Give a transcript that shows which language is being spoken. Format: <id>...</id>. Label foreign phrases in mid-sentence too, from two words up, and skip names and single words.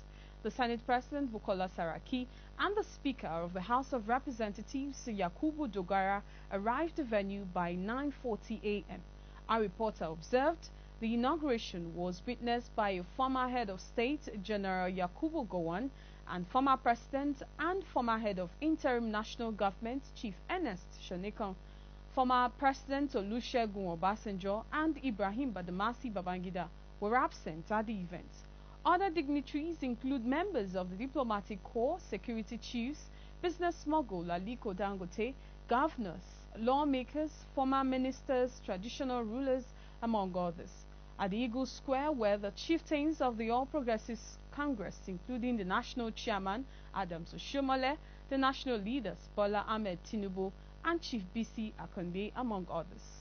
<en>The Senate President, Bukola Saraki, and the Speaker of the House of Representatives, Yakubu Dogara, arrived the venue by 9:40 a.m. Our reporter observed the inauguration was witnessed by a former head of state, General Yakubu Gowon, and former president and former head of interim national government, Chief Ernest Shonekan. Former President Olusegun Obasanjo and Ibrahim Badamasi Babangida were absent at the event. Other dignitaries include members of the diplomatic corps, security chiefs, business mogul Aliko Dangote, governors, lawmakers, former ministers, traditional rulers, among others. At the Eagle Square were the chieftains of the All Progressives Congress, including the national chairman, Adams Oshiomhole, the national leaders, Bola Ahmed Tinubu, and Chief BC Akande, among others.</en>